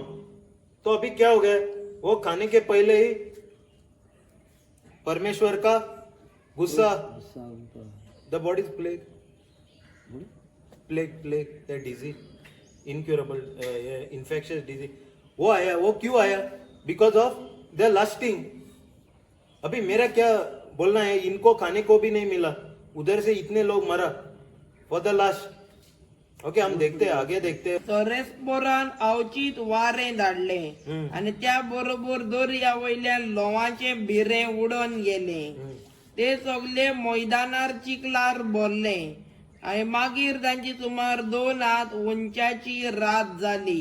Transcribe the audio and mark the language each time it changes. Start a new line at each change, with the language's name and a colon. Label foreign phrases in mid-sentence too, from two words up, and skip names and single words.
Hindi: तो अभी क्या हो गया, वो खाने के पहले ही परमेश्वर का गुस्सा,
English: the body plague, the disease, incurable infectious disease,
Hindi: वो आया। वो क्यों आया?
English: because of the lusting.
Hindi: अभी मेरा क्या बोलना है, इनको खाने को भी नहीं मिला, उधर से इतने लोग मरा
English: for the last.
Hindi: ओके, हम देखते हैं, आगे देखते हैं।
Konkani: तो रेस्पोरान अवचित वारे धाडले आणि त्या बरोबर दर्या वयल्यान लोवांचे भिरे उडोन गेले। ते सगळे मैदानार चिखलार भरले आणि मागीर तांची सुमार 2 हात उंचाची रात जाली।